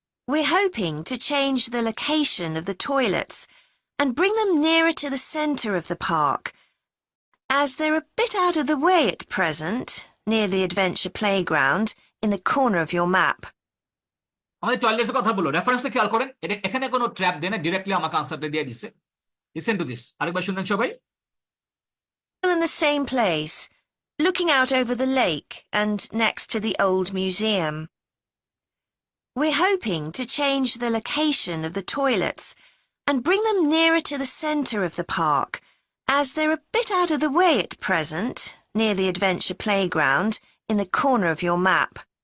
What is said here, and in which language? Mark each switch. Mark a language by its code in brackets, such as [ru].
[en] We're hoping to change the location of the toilets and bring them nearer to the centre of the park, as they're a bit out of the way at present, near the adventure playground in the corner of your map. [bn] আমাদের toilets এর কথা বললো, রেফারেন্সটা খেয়াল করেন, এটা এখানে কোনো trap দেয় না, ডিরেক্টলি আমাকে আনসারটা দিয়ে দিচ্ছে। [en] listen to this, [bn] আরেকবার শুনেন সবাই। [en] In the same place, looking out over the lake and next to the old museum. We're hoping to change the location of the toilets and bring them nearer to the centre of the park, as they're a bit out of the way at present, near the adventure playground in the corner of your map.